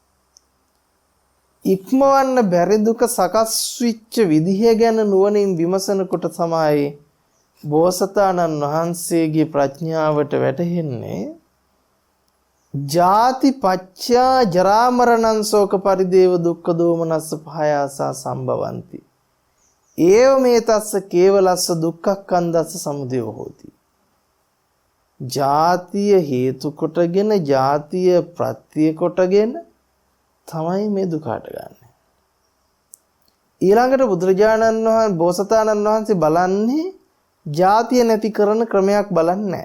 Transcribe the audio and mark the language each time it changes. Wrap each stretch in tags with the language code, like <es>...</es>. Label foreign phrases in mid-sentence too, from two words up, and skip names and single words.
<si>ඉක්මවන්න බැරි දුක සකස් වෙච්ච විදිහ ගැන නුවණින් විමසනකොට තමයි බෝසතාණන් වහන්සේගේ ප්‍රඥාවට වැටහෙන්නේ</si> <pi>ජාති පච්චා ජරා මරණං ශෝක පරිදේව දුක්ඛ දෝමනස්ස පහයාසා සම්භවಂತಿ ඒව මේ තස්ස කේවලස්ස දුක්ඛක්ඛන්දස්ස සමුදය හෝති.</pi> <si>ජාතිය හේතු කොටගෙන ජාතිය ප්‍රත්‍ය කොටගෙන තමයි මේ දුක හටගන්නේ. ඊළඟට බුදුරජාණන් වහන්සේ බෝසතාණන් වහන්සේ බලන්නේ ජාතිය නැති කරන ක්‍රමයක් බලන්නේ නැහැ.</si>